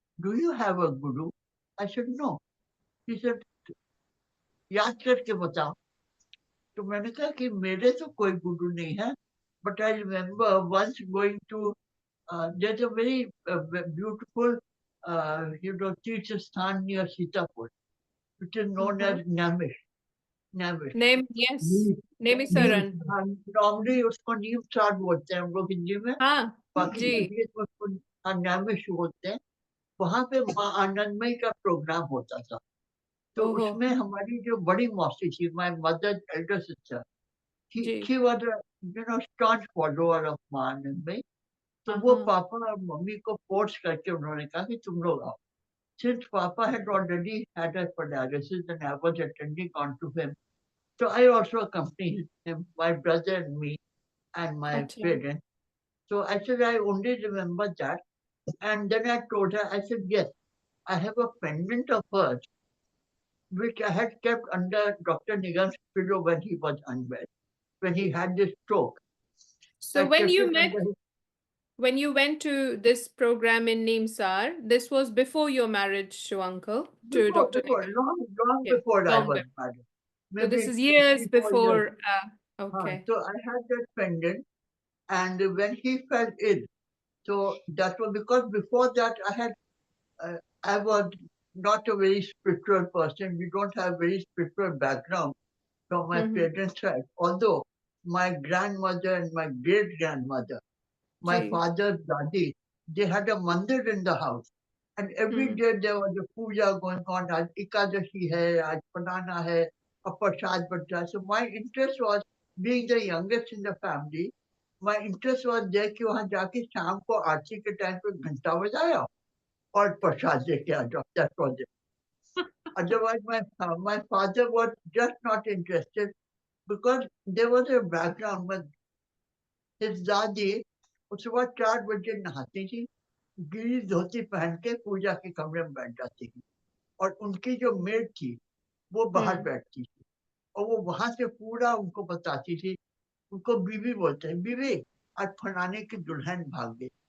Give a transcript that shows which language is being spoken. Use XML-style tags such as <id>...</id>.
<en>Do you have a guru? I said, no. She said,</en> <hi>याद करके बताओ तो मैंने कहा कि मेरे तो कोई गुरु नहीं है</hi> <en>but I remember once going to there's a very beautiful Tirtha near Sitapur which is known as Namish. Yes. Nemisaran.</en> <hi>Normally उसको नीम सार बोलते हैं हम लोग हिंदी में बाकी जी. उसको नामिश बोलते हैं वहां पे माँ आनंदमयी का प्रोग्राम होता था तो उसमें हमारी जो बड़ी मौसी थी</hi> <en>my mother elder sister she was a staunch follower of</en> <hi>माँ आनंदमयी तो वो पापा और मम्मी को फोर्स करके उन्होंने कहा कि तुम लोग आओ</hi> <en>since Papa had already had a paralysis and I was attending on to him, so I also accompanied him, my brother and me, and my parents. So I said, I only remember that. And then I told her, I said, yes, I have a pendant of hers, which I had kept under Dr. Nigam's pillow when he was unwell, when he had this stroke. So when you went to this program in Neemsar, this was before your marriage to uncle, to Dr. Long before I was married. So this is years 3-4 before. years. So I had that pendant, and when he fell ill, So that was because before that I was not a very spiritual person. We don't have very spiritual background from my Mhm. parents' side. Although my grandmother and my great grandmother, my Ji. father's daddy, they had a mandir in the house. And every Hmm. day there was a puja going on.</en> <hi>Aaj Ekadashi hai, aaj Pranana hai, a prasad banta.</hi> <en>So my interest was, being the youngest in the family, my interest was there</en> <hi>कि वहाँ जाके शाम को आरती के time पे घंटा बजाया और प्रसाद लेके आ जाओ.</hi> <en>That was it. Otherwise, my father was just not interested because there was a background.</en> <hi>But his दादी सुबह 4 बजे नहाती थी, गीली धोती पहन के पूजा के कमरे में बैठ जाती थी और उनकी जो मेड थी वो बाहर Hmm. बैठती थी और वो वहां से पूरा उनको बताती थी. उनको बीवी बोलते हैं, बीवी आज फलाने की दुल्हन भाग गई.</hi>